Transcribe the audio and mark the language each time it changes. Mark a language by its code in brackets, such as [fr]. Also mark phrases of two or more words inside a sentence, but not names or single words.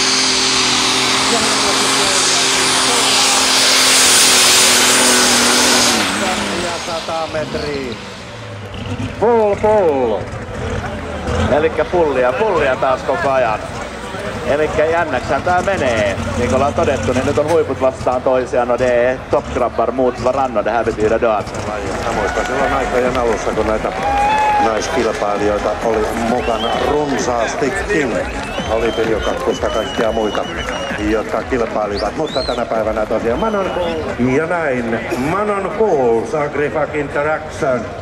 [fi] Ja 100 metriä. Pull. Elikkä pullia taas koko ajan. Elikkä jännäksään tää menee. Niin kuin ollaan todettu, niin nyt on huiput vastaan toisiaan. [sv] No det är toppgrabbar mot varandra. Det här betyder då att... [fi] Mä muistan silloin aikojen alussa, kun näitä naiskilpailijoita oli mukana runsaastikin. Oli Pirjo Kakkusta kaikkia muita, jotka kilpailivat. Mutta tänä päivänä tosiaan Manon ja näin. Manon Fools, Agrifac Interaction.